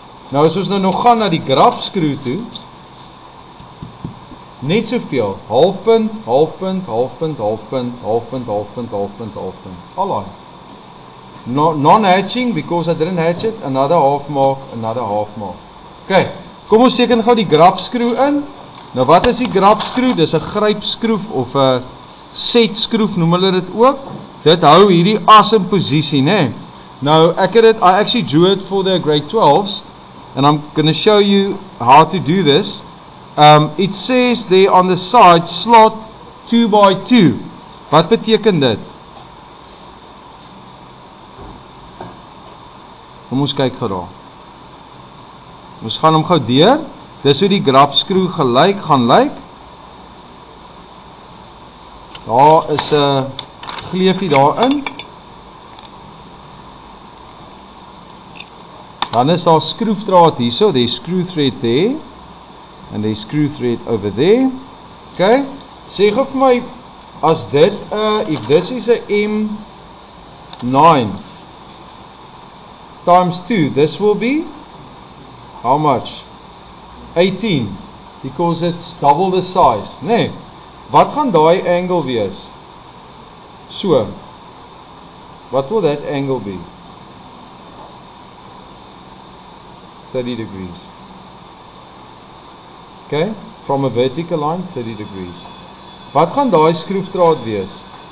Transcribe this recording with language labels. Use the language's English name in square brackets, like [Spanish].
[Afrikaans] Nou as ons nou nog gaan na die grapskroe toe, net soveel, halfpunt, halfpunt, halfpunt, halfpunt, halfpunt, halfpunt, halfpunt, halfpunt. Alraai. [English] Non-hatching, because I didn't hatch it, another half mark, another half mark. [Afrikaans] Okay, kom ons teken gou die grapskroe in. Nou wat is die grapskroe? Dis 'n grypskroef of 'n setskroef noem hulle dit ook. Dit hou hierdie as in posisie, né? [English] Nou I actually drew it for the grade 12s, and I'm going to show you how to do this. It says there on the side slot 2x2. [Afrikaans] Wat beteken dit? Kom ons kyk gou daar. Ons gaan hom gou deur. Dis hoe die grapskroe gaan lyk. Daar is 'n gleufie daarin. Dan is daar skroefdraad hierso, [English] there's screw thread there and there's screw thread over there. Okay, [Afrikaans] sê gou vir my as dit [English] if this is a M9 times 2, this will be how much? 18, because it's double the size, nee. [Afrikaans] Wat gaan daai angle wees? [English] So, what will that angle be? 30 degrees. Okay, from a vertical line, 30 degrees. [Afrikaans] Wat gaan daai skroefdraad wees?